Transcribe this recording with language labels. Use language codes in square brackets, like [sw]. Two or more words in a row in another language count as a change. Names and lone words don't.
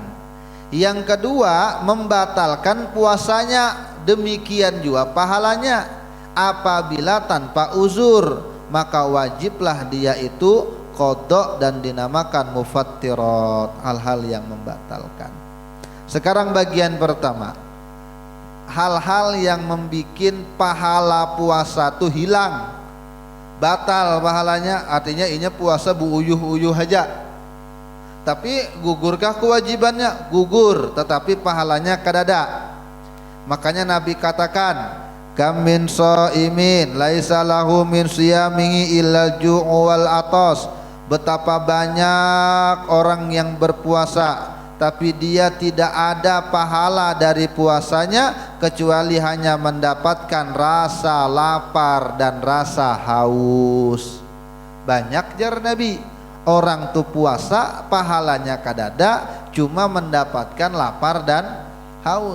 [id] Yang kedua, membatalkan puasanya, demikian juga pahalanya. Apabila tanpa uzur, maka wajiblah dia itu qada dan dinamakan mufattirat, hal-hal yang membatalkan. Sekarang bagian pertama, hal-hal yang membikin pahala puasa itu hilang, batal pahalanya, artinya [bjn] inya puasa bu-uyuh-uyuh aja, [id] tapi gugurkah kewajibannya? Gugur, tetapi pahalanya kadada. [ar] Makanya Nabi katakan, كم من صائم ليس له من صيامه إلا الجوع والعطش. [id] Betapa banyak orang yang berpuasa tapi dia tidak ada pahala dari puasanya kecuali hanya mendapatkan rasa lapar dan rasa haus. [bjn] Banyak jar Nabi, orang tuh puasa pahalanya kadada, cuma mendapatkan lapar dan haus.